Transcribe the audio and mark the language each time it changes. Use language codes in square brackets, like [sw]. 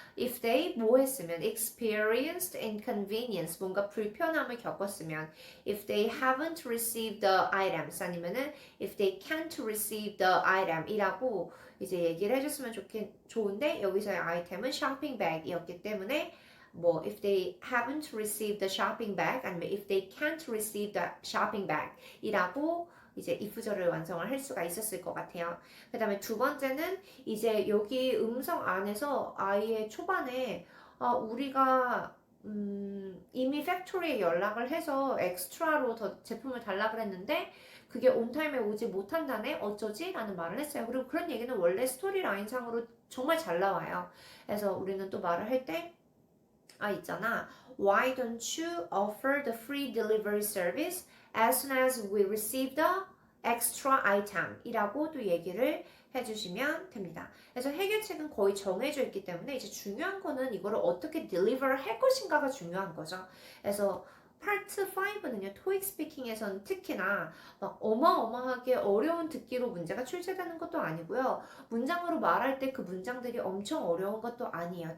[ko] If they 뭐 했으면 experienced inconvenience, 뭔가 불편함을 겪었으면 if they haven't received the items 아니면은 if they can't receive the item 이라고 이제 얘기를 해줬으면 좋은데 여기서의 아이템은 shopping bag이었기 때문에 뭐 if they haven't received the shopping bag 아니면 if they can't receive the shopping bag 이라고 이제 if절을 완성을 할 수가 있었을 것 같아요. 그 다음에 두 번째는 이제 여기 음성 안에서 아예 초반에 우리가 이미 팩토리에 연락을 해서 엑스트라로 더 제품을 달라 그랬는데 그게 온타임에 오지 못한다네 어쩌지? 라는 말을 했어요. 그리고 그런 얘기는 원래 스토리 라인 상으로 정말 잘 나와요. 그래서 우리는 또 말을 할 때 있잖아. [en] Why don't you offer the free delivery service as soon as we receive the extra item 이라고 또 얘기를 해주시면 됩니다. [ko] 그래서 해결책은 거의 정해져 있기 때문에 이제 중요한 거는 이거를 어떻게 deliver 할 것인가가 중요한 거죠. 그래서 파트 5는요, 토익 스피킹에서는 특히나 막 어마어마하게 어려운 듣기로 문제가 출제되는 것도 아니고요. 문장으로 말할 때 그 문장들이 엄청 어려운 것도 아니에요.